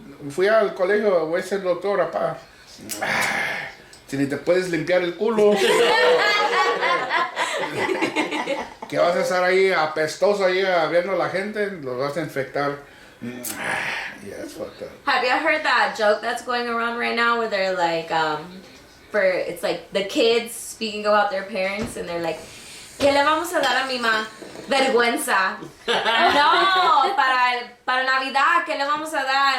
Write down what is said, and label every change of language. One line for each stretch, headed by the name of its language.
Spanish: Fui al colegio, voy a ser doctor, papá. Si ni te puedes limpiar el culo. Que vas a estar ahí apestoso ahí viendo a la gente, los vas a infectar.
English: Yeah, it's fucked up. Have you heard that joke that's going around right now where they're like, it's like the kids speaking about their parents and they're like,
Spanish: ¿qué le vamos a dar a mi mamá? Vergüenza. No, para Navidad, ¿qué le vamos a dar?